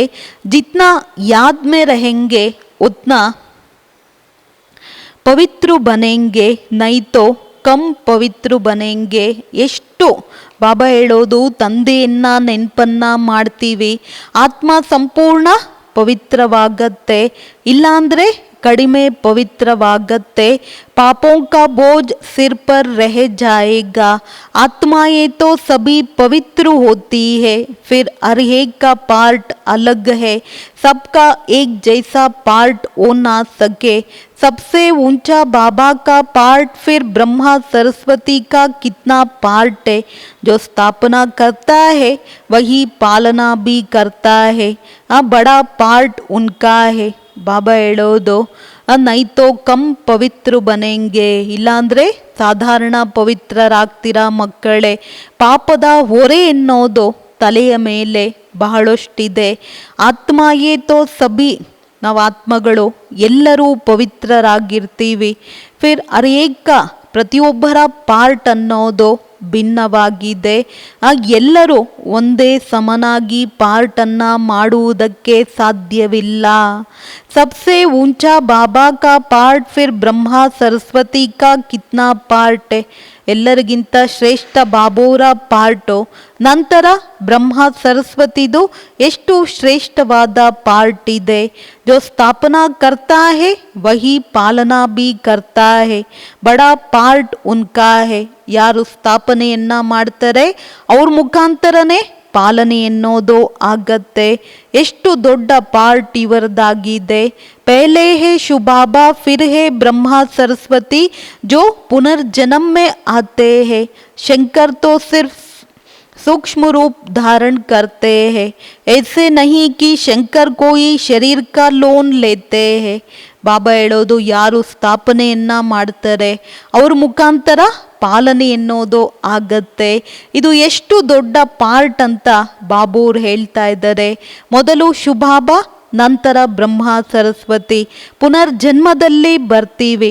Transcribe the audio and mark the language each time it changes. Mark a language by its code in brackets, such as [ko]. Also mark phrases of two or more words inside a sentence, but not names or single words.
[hi] जितना याद में रहेंगे उतना पवित्र बनेंगे, नहीं तो कम पवित्र बनेंगे. [kn] ಎಷ್ಟು ಬಾಬಾ ಹೇಳೋದು, ತಂದೆಯನ್ನ ನೆನಪನ್ನ ಮಾಡ್ತೀವಿ, ಆತ್ಮ ಸಂಪೂರ್ಣ ಪವಿತ್ರವಾಗತ್ತೆ, ಇಲ್ಲಾಂದರೆ ಕಡಿಮೆ ಪವಿತ್ರವಾಗತ್ತೆ. [hi] पापों का बोझ सिर पर रह जाएगा. आत्माएं तो सभी पवित्र होती है, फिर हर एक का पार्ट अलग है. सबका एक जैसा पार्ट हो ना सके. सबसे ऊंचा बाबा का पार्ट, फिर ब्रह्मा सरस्वती का कितना पार्ट है. जो स्थापना करता है वही पालना भी करता है. बड़ा पार्ट उनका है. [kn] ಬಾಬಾ ಹೇಳೋದು [hi] नहीं तो कम पवित्र बनेंगे, [kn] ಇಲ್ಲಾಂದರೆ ಸಾಧಾರಣ ಪವಿತ್ರರಾಗ್ತೀರಾ ಮಕ್ಕಳೇ. ಪಾಪದ ಹೊರೆ ಎನ್ನೋದು ತಲೆಯ ಮೇಲೆ ಬಹಳಷ್ಟಿದೆ. [hi] आत्माएं तो सभी, [kn] ನಾವು ಆತ್ಮಗಳು ಎಲ್ಲರೂ ಪವಿತ್ರರಾಗಿರ್ತೀವಿ. ಫಿರ್ ಅನೇಕ ಪ್ರತಿಯೊಬ್ಬರ ಪಾರ್ಟ್ ಅನ್ನೋದು ಭಿನ್ನವಾಗಿದೆ. ಎಲ್ಲರೂ ಒಂದೇ ಸಮನಾಗಿ ಪಾರ್ಟನ್ನು ಮಾಡುವುದಕ್ಕೆ ಸಾಧ್ಯವಿಲ್ಲ. [hi] सबसे ऊंचा बाबा का पार्ट, फिर ब्रह्मा सरस्वती का कितना पार्ट है. [kn] ಎಲ್ಲರಿಗಿಂತ ಶ್ರೇಷ್ಠ ಬಾಬೋರ ಪಾರ್ಟು, ನಂತರ ಬ್ರಹ್ಮ ಸರಸ್ವತಿದು ಎಷ್ಟು ಶ್ರೇಷ್ಠವಾದ ಪಾರ್ಟ್ ಇದೆ. [hi] जो स्थापना करता है वही पालना भी करता है. बड़ा पार्ट उनका है. [kn] ಯಾರು ಸ್ಥಾಪನೆಯನ್ನ ಮಾಡ್ತಾರೆ ಅವ್ರ ಮುಖಾಂತರನೇ ಪಾಲನೆ ಎನ್ನೋದು ಆಗತ್ತೆ. ಎಷ್ಟು ದೊಡ್ಡ ಪಾರ್ಟ್ ಇವರದಾಗಿದೆ. [hi] पहले है शिव बाबा, फिर है ब्रह्मा सरस्वती जो पुनर्जन्म में आते हैं. शंकर तो सिर्फ सूक्ष्म रूप धारण करते हैं. ऐसे नहीं कि शंकर कोई शरीर का लोन लेते हैं. [kn] ಬಾಬಾ ಹೇಳೋದು ಯಾರು ಸ್ಥಾಪನೆಯನ್ನ ಮಾಡ್ತಾರೆ ಅವ್ರ ಮುಖಾಂತರ ಪಾಲನೆ ಎನ್ನೋದು ಆಗತ್ತೆ. ಇದು ಎಷ್ಟು ದೊಡ್ಡ ಪಾರ್ಟ್ ಅಂತ ಬಾಬೂರ್ ಹೇಳ್ತಾ ಇದ್ದಾರೆ. ಮೊದಲು ಶುಭಾಬಾ, ನಂತರ ಬ್ರಹ್ಮ ಸರಸ್ವತಿ. ಪುನರ್ಜನ್ಮದಲ್ಲಿ ಬರ್ತೀವಿ.